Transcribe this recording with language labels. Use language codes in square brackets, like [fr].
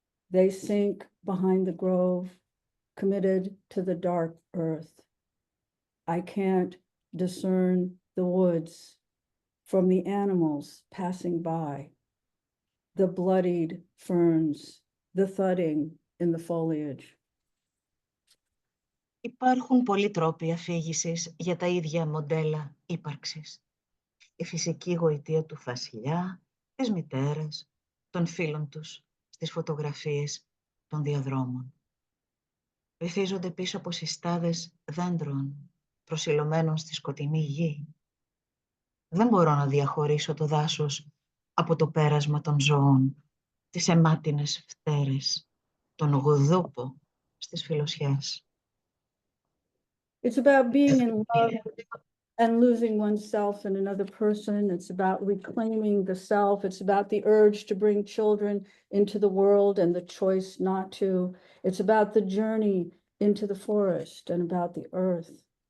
[en] They sink behind the grove, committed to the dark earth. I can't discern the woods from the animals passing by, the bloodied ferns, the thudding in the foliage. [el] Υπάρχουν πολλοί τρόποι αφήγησης για τα ίδια μοντέλα ύπαρξης. Η φυσική γοητεία του βασιλιά, της μητέρας, των φίλων τους, στις φωτογραφίες των διαδρόμων. Βυθίζονται πίσω από συστάδες δέντρων, προσιλωμένων στη σκοτεινή γη. Δεν μπορώ να διαχωρίσω το δάσος από το πέρασμα των ζώων, τις αιμάτινες φτέρες, τον γουδούπο στις φιλοσιές. [en] It's about being in love and losing oneself in another person. It's about reclaiming the self. It's about the urge to bring children into the world and the choice not to. It's about the journey into the forest and about the earth.